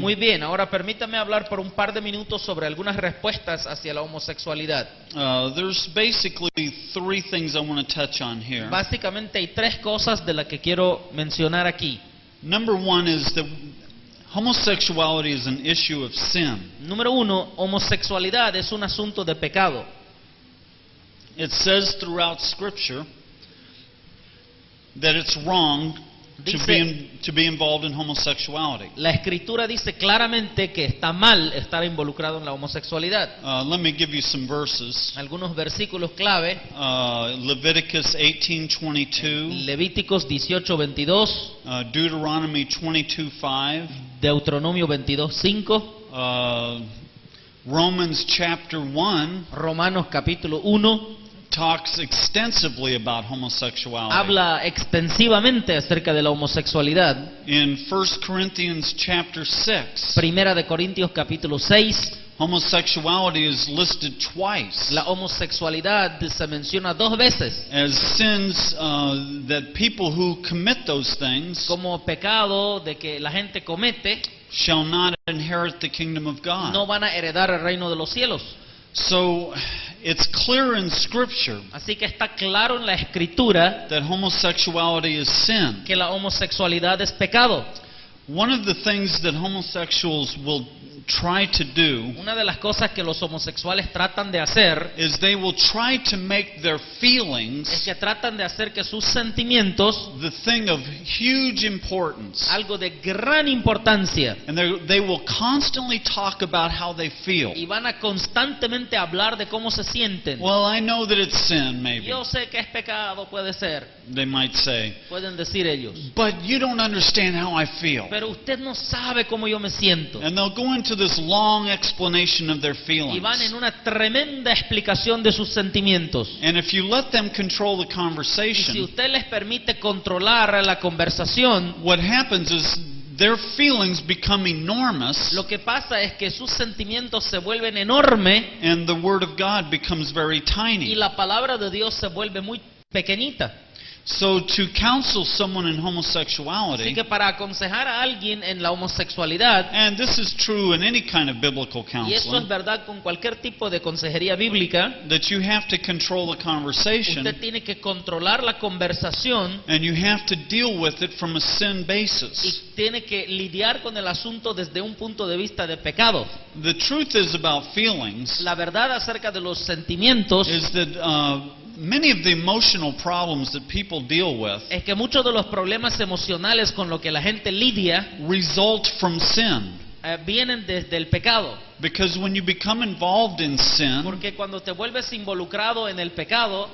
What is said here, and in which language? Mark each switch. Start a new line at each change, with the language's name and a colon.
Spanish: Muy bien, ahora permítame hablar por un par de minutos sobre algunas respuestas hacia la homosexualidad.
English: There's basically 3 things I want to touch on here.
Spanish: Básicamente hay tres cosas de las que quiero mencionar aquí.
English: Number 1 is that homosexuality is an issue of sin.
Spanish: Número 1, homosexualidad es un asunto de pecado.
English: It says throughout Scripture that it's wrong to be involved in homosexuality.
Spanish: La Escritura dice claramente que está mal estar involucrado en la homosexualidad.
English: Let me give you some verses.
Spanish: Algunos versículos clave,
English: Leviticus 18:22,
Spanish: Levíticos 18:22,
English: Deuteronomy 22:5,
Spanish: Deuteronomio 22:5,
English: Romans chapter 1
Spanish: Romanos capítulo 1,
English: talks extensively about homosexuality.
Spanish: habla extensivamente acerca de la homosexualidad.
English: In 1 Corinthians chapter 6,
Spanish: Primera de Corintios capítulo 6,
English: homosexuality is listed twice
Spanish: la homosexualidad se menciona 2 veces
English: as sins that people who commit those things
Spanish: como pecado de que la gente comete,
English: shall not inherit the kingdom of God.
Spanish: no van a heredar el reino de los cielos.
English: So it's clear in Scripture
Spanish: Así que está claro en la Escritura
English: that homosexuality is sin.
Spanish: que la homosexualidad es pecado.
English: One of the things that homosexuals will try to do
Spanish: Una de las cosas que los homosexuales tratan de hacer
English: is they will try to make their
Spanish: es
English: feelings
Spanish: que tratan de hacer que sus sentimientos,
English: the thing of huge importance.
Spanish: algo de gran importancia,
English: And they will constantly talk about how they feel.
Spanish: y van a constantemente hablar de cómo se sienten.
English: Well, I know that it's sin, maybe,
Spanish: Yo sé que es pecado, puede ser,
English: they might say.
Spanish: pueden decir ellos.
English: But you don't understand how I feel.
Spanish: Pero usted no sabe cómo yo me siento.
English: And they'll go into this long explanation of their
Spanish: Y van en
English: feelings.
Spanish: una tremenda explicación de sus sentimientos.
English: And if you let them control the
Spanish: Y si
English: conversation,
Spanish: usted les permite controlar la conversación,
English: what happens is their feelings become enormous,
Spanish: lo que pasa es que sus sentimientos se vuelven enormes
English: and the Word of God becomes very
Spanish: y
English: tiny.
Spanish: la palabra de Dios se vuelve muy pequeñita.
English: So to counsel someone in
Spanish: Así
English: homosexuality,
Spanish: que para aconsejar a alguien en la homosexualidad,
English: and this is true in any kind of biblical
Spanish: y eso es
English: counseling,
Spanish: verdad con cualquier tipo de consejería bíblica,
English: that you have to control the conversation,
Spanish: usted tiene que controlar la conversación
English: and you have to deal with it from a sin basis.
Spanish: y tiene que lidiar con el asunto desde un punto de vista de pecado.
English: The truth is about feelings
Spanish: La verdad acerca de los sentimientos
English: is that many of the emotional problems that people deal with
Spanish: es que muchos de los problemas emocionales con los que la gente lidia
English: result from sin.
Spanish: vienen desde el pecado.
English: Because when you become involved in sin,
Spanish: Porque cuando te vuelves involucrado en el pecado,